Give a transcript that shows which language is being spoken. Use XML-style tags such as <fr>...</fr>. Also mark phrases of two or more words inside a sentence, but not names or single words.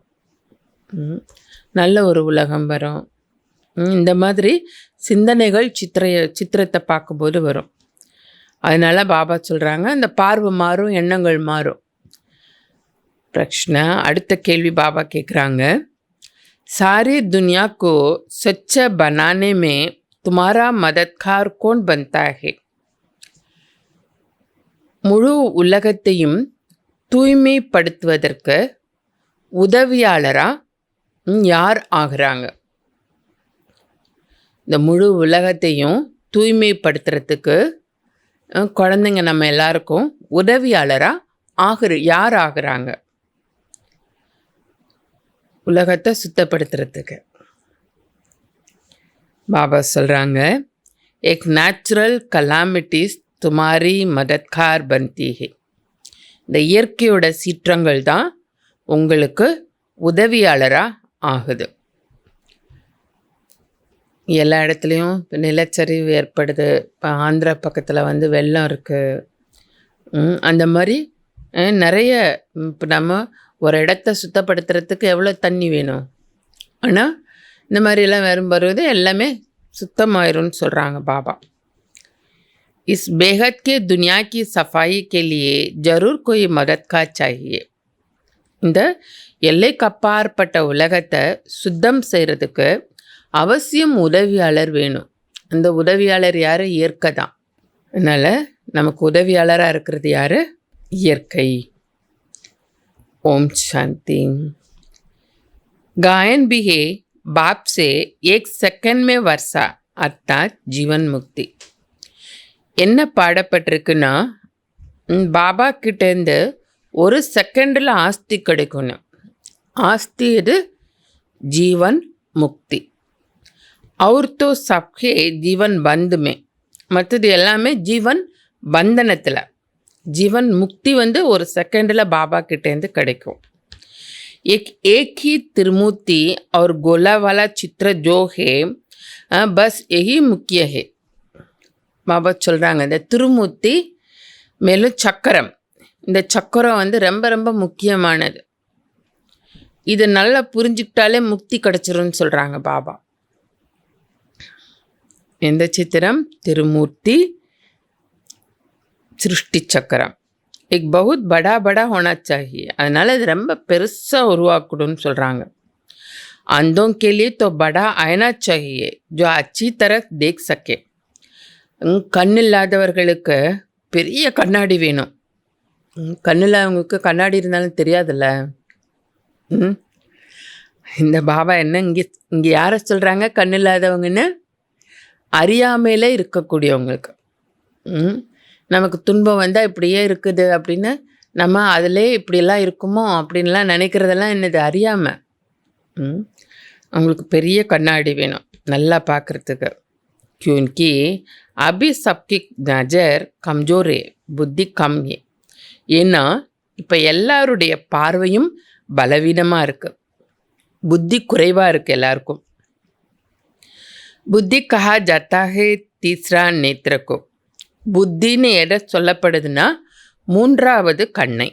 <ta>நல்ல ஒரு உலகம் வரும். இந்த மாதிரி சிந்தனைகள் சித்திரத்தை பார்க்கும்போது வரும். அதனால பாபா சொல்கிறாங்க அந்த பார்வை மாறும், எண்ணங்கள் மாறும். பிரச்சனை அடுத்த கேள்வி பாபா கேட்குறாங்க,</ta> <hi>सारी दुनिया को स्वच्छ बनाने में तुम्हारा मददगार कौन बनता है?</hi> <ta>முழு உலகத்தையும் தூய்மைப்படுத்துவதற்கு உதவியாளராக யார் ஆகிறாங்க? இந்த முழு உலகத்தையும் தூய்மைப்படுத்துறதுக்கு குழந்தைங்க நம்ம எல்லாருக்கும் உதவியாளராக யார் ஆகிறாங்க? உலகத்தை சுத்தப்படுத்துறதுக்கு பாபா சொல்கிறாங்க,</ta> <hi>एक</hi> <en>natural calamities</en> <hi>तुम्हारी मददगार बनती है.</hi> <ta>இந்த இயற்கையோட சீற்றங்கள் தான் உங்களுக்கு உதவியாளராக ஆகுது. எல்லா இடத்துலையும் நிலச்சரிவு ஏற்படுது. இப்போ ஆந்திரா பக்கத்தில் வந்து வெள்ளம் இருக்குது. அந்த மாதிரி நிறைய இப்போ நம்ம ஒரு இடத்த சுத்தப்படுத்துறதுக்கு எவ்வளோ தண்ணி வேணும்? ஆனால் இந்த மாதிரிலாம் வரும்போது எல்லாமே சுத்தமாயிரும்னு சொல்கிறாங்க பாபா.</ta> <hi>इस बेहद के दुनिया की सफाई के लिए जरूर कोई मददगार चाहिए.</hi> <ta>இந்த எல்லைக்கு அப்பாற்பட்ட உலகத்தை சுத்தம் செய்கிறதுக்கு அவசியம் உதவியாளர் வேணும். அந்த உதவியாளர் யார்? இயற்கை தான். அதனால் நமக்கு உதவியாளராக இருக்கிறது யார்? இயற்கை.</ta> <hi>ओम शांति. गायन भी है बाप से 1 सेकंड में वर्षा अर्थात जीवन मुक्ति.</hi> <ta>என்ன பாடப்பட்டிருக்குன்னா, பாபா கிட்டேருந்து 1 செகண்டில் ஆஸ்தி கிடைக்கணும். ஆஸ்தி இது ஜீவன் முக்தி.</ta> <hi>और तो सबके जीवन बंध में,</hi> <ta>மற்றது எல்லாமே ஜீவன் பந்தனத்தில். ஜீவன் முக்தி வந்து 1 செகண்டில் பாபா கிட்டேருந்து கிடைக்கும்.</ta> <hi>एक ही त्रिमूर्ति और गोला वाला चित्र जो है बस यही मुख्य है.</hi> <ta>பாபா சொல்கிறாங்க இந்த திருமூர்த்தி மேலும் சக்கரம், இந்த சக்கரம் வந்து ரொம்ப ரொம்ப முக்கியமானது. இது நல்லா புரிஞ்சுக்கிட்டாலே முக்தி கிடச்சிரும்னு சொல்கிறாங்க பாபா. எந்த சித்திரம்? திருமூர்த்தி, சிருஷ்டி சக்கரம்.</ta> <hi>एक बहुत बड़ा बड़ा होना चाहिए.</hi> <ta>அதனால் இது ரொம்ப பெருசாக உருவாக்கணும்னு சொல்கிறாங்க.</ta> <hi>अंधों के लिए तो बड़ा आईना चाहिए जो अच्छी तरह देख सके.</hi> <ta>கண் இல்லாதவர்களுக்கு பெரிய கண்ணாடி வேணும். கண் இல்லாதவங்களுக்கு கண்ணாடி இருந்தாலும் தெரியாதுல்ல. இந்த பாபா என்ன இங்கே யாரை சொல்கிறாங்க கண் இல்லாதவங்கன்னு? அறியாமையில் இருக்கக்கூடியவங்களுக்கு. நமக்கு துன்பம் வந்தால் இப்படியே இருக்குது அப்படின்னு நம்ம அதிலே இப்படியெல்லாம் இருக்குமோ அப்படின்லாம் நினைக்கிறதெல்லாம் என்னது? அறியாமல். அவங்களுக்கு பெரிய கண்ணாடி வேணும் நல்லா பார்க்குறதுக்கு.</ta> <hi>क्योंकि अभी सबकी नज़र कमज़ोर है, बुद्धि कम है.</hi> <ta>ஏன்னா இப்போ எல்லாருடைய பார்வையும் பலவீனமாக இருக்குது, புத்தி குறைவாக இருக்குது எல்லாருக்கும்.</ta> <hi>बुद्धि कहा जाता है तीसरा नेत्र को.</hi> <ta>புத்தின்னு எதை சொல்லப்படுதுன்னா மூன்றாவது கண்ணை.</ta>